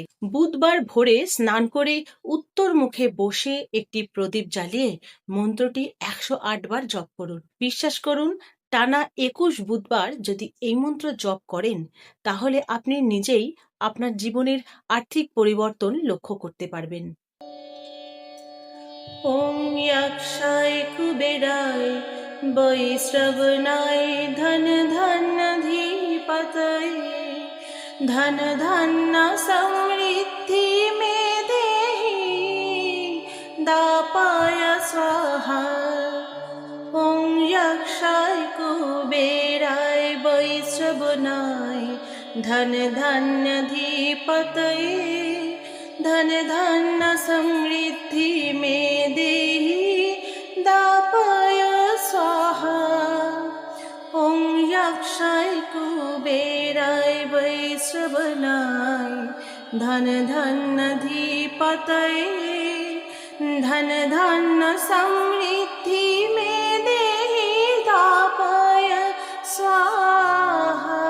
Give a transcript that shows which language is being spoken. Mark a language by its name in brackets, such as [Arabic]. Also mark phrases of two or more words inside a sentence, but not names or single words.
[Bangla] বুধবার ভোরে স্নান করে উত্তর মুখে বসে একটি প্রদীপ জ্বালিয়ে মন্ত্রটি 108 বার জপ করুন। বিশ্বাস করুন, টানা 21 বুধবার যদি এই মন্ত্র জপ করেন, তাহলে আপনি নিজেই আপনার জীবনের আর্থিক পরিবর্তন লক্ষ্য করতে পারবেন। [Sanskrit] ওম ইয়াক্ষায় কুবেরায় বৈশ্রবণায় ধন ধন্যধিপতয়ে ধন ধন্য সমৃদ্ধি মে দেহি দাপায় স্বাহা। ওম যক্ষায় কুবেরায় বৈশ্রবণায় ধন ধন্যধিপতয়ে धन धन समृद्धि में देहि दापय स्वाहा। ओम यक्षाय कुबेराय वैश्रवणाय धन धन अधिपतये धन धन समृद्धि में देहि दापय स्वाहा।